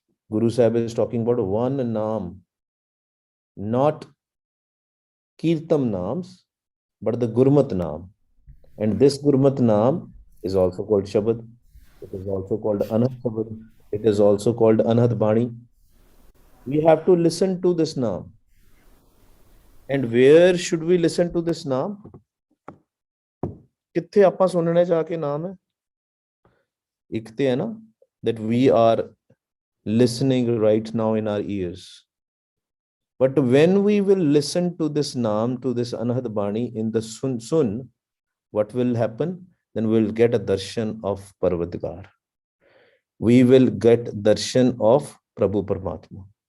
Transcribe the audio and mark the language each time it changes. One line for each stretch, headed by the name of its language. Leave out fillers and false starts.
English: Guru Sahib is talking about one Naam, not Kirtam Naams, but the Gurmat Naam. And this Gurmat Naam is also called Shabad. It is also called Anhat Shabad. It is also called Anhat Bani. We have to listen to this Naam. And where should we listen to this Naam?
Punjabi: कित्थे आपां सुनने जाके नाम है? एक ते है ना,
English: that we are listening right now in our ears. But when we will listen to this Naam, to this Anhat Bani in the Sun, what will happen? Then we will get a darshan of Parvatgar. We will get darshan of Prabhu Paramatma.